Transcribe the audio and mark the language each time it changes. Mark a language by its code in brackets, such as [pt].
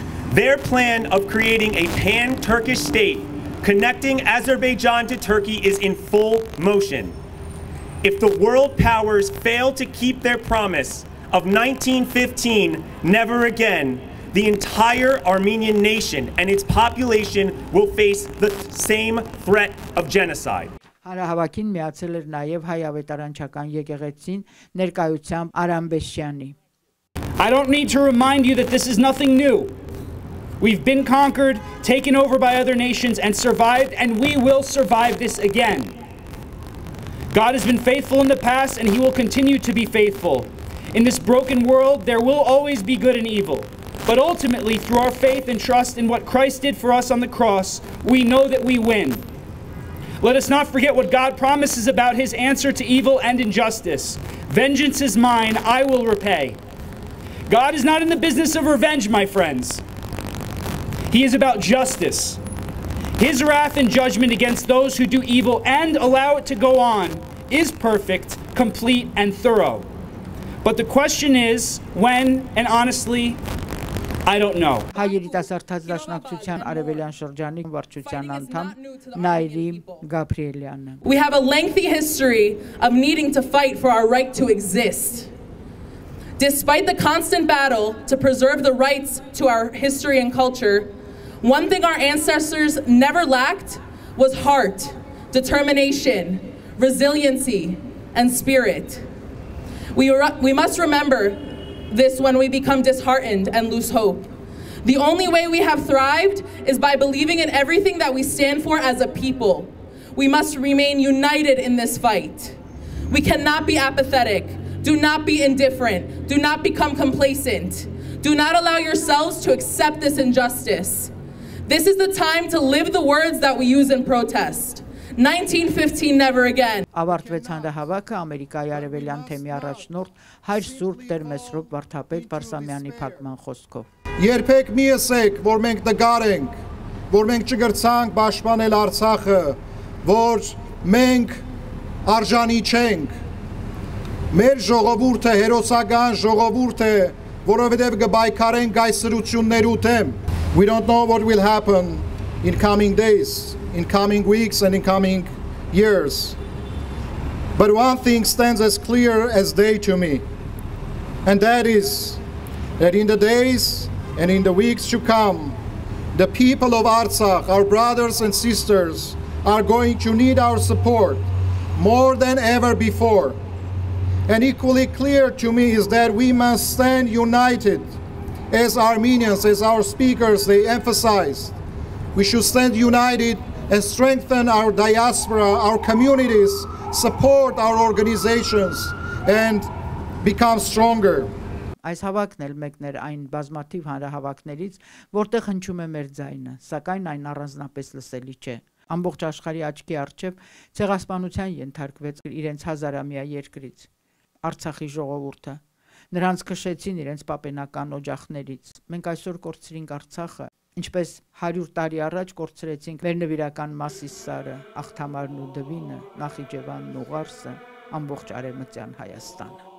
[en] Their plan of creating a pan-Turkish state connecting Azerbaijan to Turkey is in full motion. If the world powers fail to keep their promise of 1915, never again, the entire Armenian nation and its population will face the same threat of genocide. [hy] Հանրահավաքին միացել էր նաև հայ ավետարանչական եկեղեցին ներկայությամբ Արամ Բեսյանի. [en] I don't need to remind you that this is nothing new. We've been conquered, taken over by other nations, and survived, and we will survive this again. God has been faithful in the past, and He will continue to be faithful. In this broken world, there will always be good and evil. But ultimately, through our faith and trust in what Christ did for us on the cross, we know that we win. Let us not forget what God promises about His answer to evil and injustice. Vengeance is mine, I will repay. God is not in the business of revenge, my friends. He is about justice. His wrath and judgment against those who do evil and allow it to go on is perfect, complete, and thorough. But the question is, when, and honestly, I don't know. [hy] Հայ երիտասարդ դաշնակցության արևելյան շրջանի վարչության անդամ Նայրի Գաբրիելյանը. [en] We have a lengthy history of needing to fight for our right to exist. Despite the constant battle to preserve the rights to our history and culture, one thing our ancestors never lacked was heart, determination, resiliency, and spirit. We must remember this when we become disheartened and lose hope. The only way we have thrived is by believing in everything that we stand for as a people. We must remain united in this fight. We cannot be apathetic. Do not be indifferent. Do not become complacent. Do not allow yourselves to accept this injustice. This is the time to live the words that we use in protest. 1915 never again. [hy] Ավարտվեց հանրահավաքը Ամերիկայի արևելյան թեմի առաջնորդ հայր Սուրբ Տեր Mesrop վարդապետ Parsamyani փակման խոսքով. Երբեք մի ասեք, որ մենք տգար ենք, որ մենք չգրցանք պաշտպանել Արցախը, որ մենք արժանի չենք։ Մեր ժողովուրդը հերոսական ժողովուրդ է, որովհետև կբայքարենք այս սրություններու դեմ. [en] We don't know what will happen in coming days, in coming weeks, and in coming years. But one thing stands as clear as day to me, and that is that in the days and in the weeks to come, the people of Artsakh, our brothers and sisters, are going to need our support more than ever before. And equally clear to me is that we must stand united as Armenians, as our speakers, they emphasized. We should stand united and strengthen our diaspora, our communities, support our organizations, and become stronger. [hy] Այս հավաքն էլ մեկն էր այն բազմաթիվ հանրահավաքներից, որտեղ հնչում է մեր ձայնը, սակայն այն առանձնապես լսելի չէ։ Ամբողջ աշխարհի աչքի առջև ցեղասպանության ենթարկվեց իրենց հազարամյա երկրից Արցախի ժողովուրդը։ Նրանց քշեցին իրենց պապենական օջախներից։ Մենք այսօր կորցրինք Արցախը, ինչպես 100 տարի առաջ կորցրեցինք մեր նվիրական Մասիսարը, Աղթամարն ու Դվինը, Նախիջևանն ու Ղարսը, ամբողջ արևմտյան Հայաստանը։